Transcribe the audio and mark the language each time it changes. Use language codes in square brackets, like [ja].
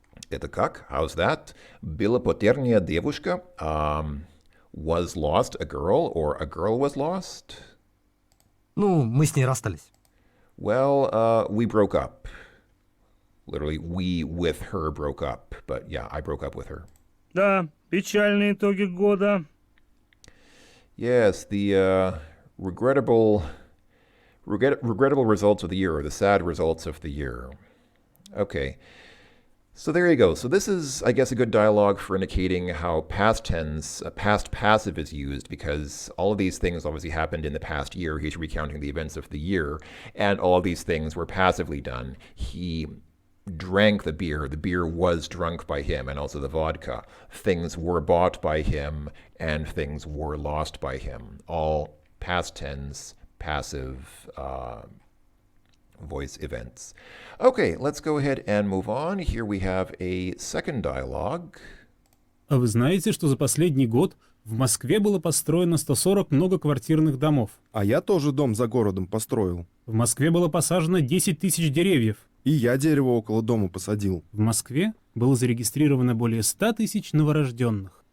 [ru] Это как? [en] How's that? [ru] Была потеряна девушка. [en] Was lost a girl, or a girl was lost? [ru] Ну, мы с ней расстались. [en] Well, we broke up. Literally, we with her broke up. But yeah, I broke up with her. [ru] Да, печальные итоги года. [en] Yes, the regrettable results of the year, or the sad results of the year. Okay. So there you go. So this is, I guess, a good dialogue for indicating how past tense, past passive is used, because all of these things obviously happened in the past year. He's recounting the events of the year, and all of these things were passively done. He drank the beer was drunk by him, and also the vodka. Things were bought by him, and things were lost by him. All past tense, passive voice events. Okay, let's go ahead and move on. Here we have a second dialogue. [ru] А вы знаете, что за последний год в Москве было построено 140 многоквартирных домов? А я тоже дом за городом построил. В Москве было посажено 10 тысяч деревьев. И я дерево около дома посадил. В Москве было зарегистрировано более 100 тысяч новорожденных.